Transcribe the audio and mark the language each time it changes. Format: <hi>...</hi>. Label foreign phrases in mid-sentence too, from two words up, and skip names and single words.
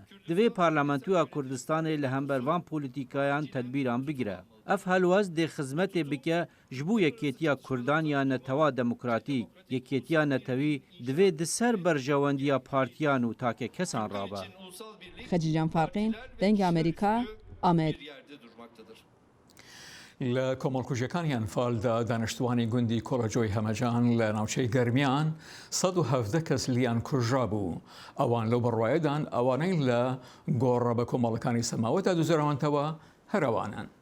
<ku>Divê Parlamentoya Kurdistanê li hembervan polîtîkayan tedbîran bigire. Ev helwez dê xizmetê bike ji bo yekêtiya Kurdan ya netewa demokratîk. Yekêtiya netewî divê di ser berjewendiya partiyan û take kesan rabe. Xecican Farqîn, Dengê Amerîka, Amed.</ku> <ckb>لە کۆمەڵکوژەکانیان فالدا دانیشتوانی گوندی کۆڵەجۆی هەمەجان لە ناوچەی گەرمیان 117 کەس لیان کوژرا بوو. ئەوان لەو بڕواایەدان ئەوانەی لە گۆڕە بە کۆمەڵەکانی سەماوەتا دوزەرەوەنتەوە هەروانن.</ckb>